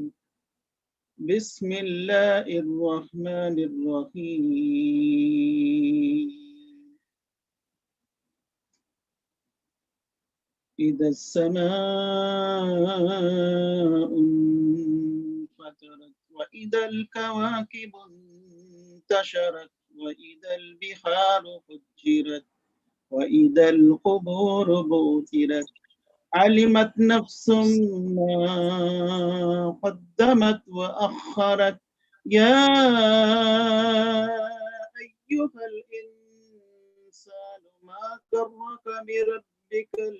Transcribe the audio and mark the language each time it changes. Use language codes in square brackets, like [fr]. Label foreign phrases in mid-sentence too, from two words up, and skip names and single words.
[ar] بسم الله الرحمن الرحيم. إذا السماء انفطرت وإذا الكواكب انتشرت وإذا البحار فجرت وإذا القبور بعثرت علمت نفس ما قدمت وأخرت يا أيها الإنسان ما غرك بربك